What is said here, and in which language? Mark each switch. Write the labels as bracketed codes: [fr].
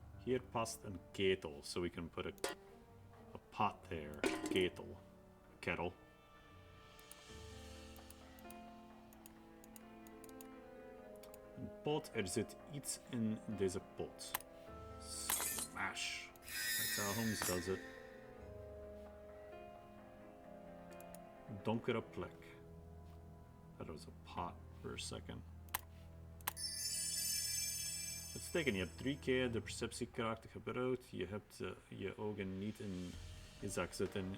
[nl] Hier past een ketel, [en] so we can put a pot there. Ketel. Kettle. [nl] Een pot, er zit iets in deze pot. [en] Smash. That's how Holmes does it. [nl] Donkere plek. [en] Thought it was a pot for a second. [nl] Uitstekend, je hebt 3 keer de perceptiekracht gebruikt. Je hebt je ogen niet in je zak zitten.